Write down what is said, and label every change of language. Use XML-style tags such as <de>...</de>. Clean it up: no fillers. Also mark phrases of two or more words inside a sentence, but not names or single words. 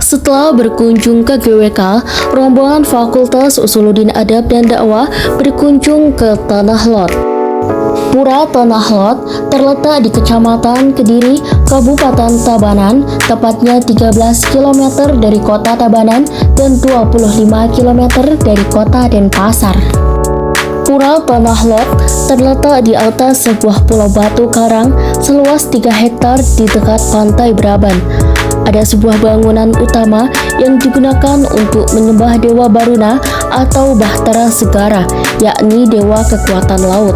<id>Setelah berkunjung ke GWK, rombongan Fakultas Usuluddin Adab dan Dakwah berkunjung ke Tanah Lot. Pura Tanah Lot terletak di Kecamatan Kediri, Kabupaten Tabanan, tepatnya 13 km dari kota Tabanan dan 25 km dari kota Denpasar. Pura Tanah Lot terletak di atas sebuah pulau batu karang seluas 3 hektar di dekat pantai Braban. Ada sebuah bangunan utama yang digunakan untuk menyembah Dewa Baruna atau Bahtera Segara, yakni Dewa Kekuatan Laut.</id>